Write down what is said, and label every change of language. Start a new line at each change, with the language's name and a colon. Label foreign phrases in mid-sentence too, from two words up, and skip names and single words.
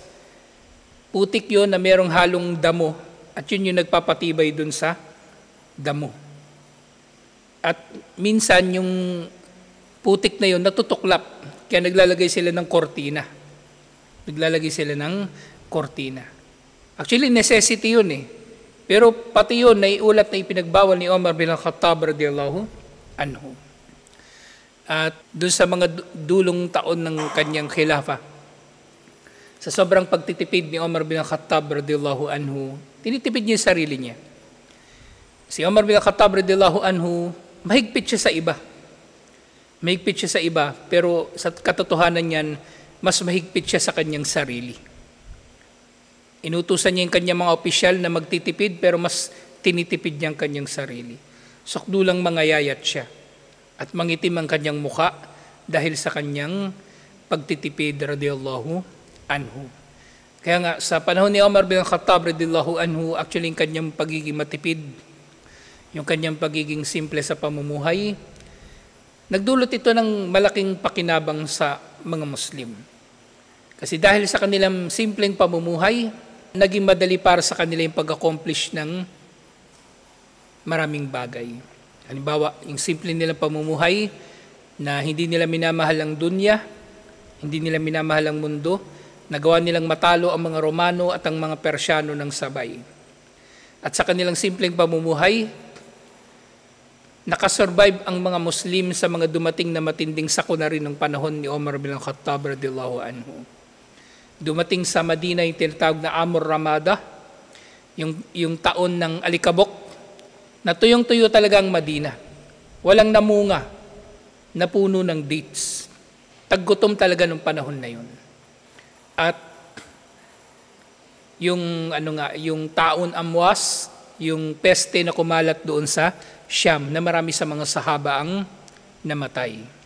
Filipino: Putik yun na merong halong damo at yun yung nagpapatibay dun sa damo. At minsan yung putik na yun natutuklap kaya naglalagay sila ng kortina. Naglalagay sila ng kortina.
English: Actually, necessity
Filipino: yun eh. Pero pati yun, naiulat na ipinagbawal ni Umar bin Khattab
Arabic: رضي الله عنه.
Filipino: At doon sa mga dulong taon ng kanyang khilafa, sa sobrang pagtitipid ni Umar bin Khattab
Arabic: رضي الله عنه,
Filipino: tinitipid niya yung sarili niya. Si Umar bin Khattab
Arabic: رضي الله عنه,
Filipino: mahigpit siya sa iba. Mahigpit siya sa iba, pero sa katotohanan niyan, mas mahigpit siya sa kanyang sarili. Inutusan niya yung kanyang mga opisyal na magtitipid, pero mas tinitipid niyang kanyang sarili. Sukdulang mangayayat siya at mangitim ang kanyang muka dahil sa kanyang pagtitipid
Arabic: رضي الله عنه.
Filipino: Kaya nga sa panahon ni Umar bin Khattab
Arabic: رضي الله عنه,
Filipino: actually yung kanyang pagiging matipid, yung kanyang pagiging simple sa pamumuhay, nagdulot ito ng malaking pakinabang sa mga Muslim. Kasi dahil sa kanilang simpleng pamumuhay, naging madali para sa kanila yung pag-accomplish ng maraming bagay. Halimbawa, yung simple nilang pamumuhay na hindi nila minamahal ang dunya, hindi nila minamahal ang mundo, nagawa nilang matalo ang mga Romano at ang mga Persyano ng sabay. At sa kanilang simpleng pamumuhay, nakasurvive ang mga Muslim sa mga dumating na matinding sakuna rin ng panahon ni Umar bin Khattab
Arabic: رضي الله عنه.
Filipino: Dumating sa Madina yung tinatawag na Amur Ramada, yung taon ng alikabok, na tuyong-tuyo talaga ang Madina. Walang namunga na puno ng dates. Taggutom talaga ng panahon na yun. At yung taon Amwas, yung peste na kumalat doon sa Syam, na marami sa mga sahaba ang namatay.